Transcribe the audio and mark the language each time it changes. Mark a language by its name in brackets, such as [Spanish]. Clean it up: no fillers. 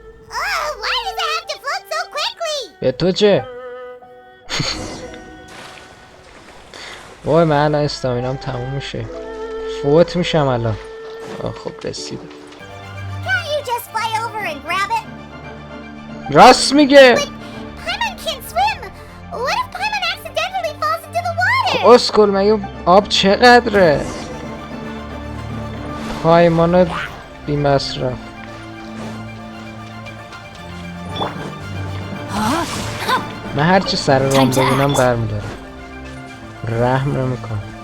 [English] Oh, why does it have to float so quickly? [Persian] به تو چه؟ وای من الان استامینام تموم میشه. فوت میشم الان. خب رسیدم. [English] Can't you just fly over and grab it? [Persian] راست میگه. [English] Paimon can't swim! What if Paimon accidentally falls into the water? [Persian] اسکل مگه آب چقدره؟ پایمان بی مصرف. من هرچی سر رام ببینم برمیدارم. رحم نمیکنم.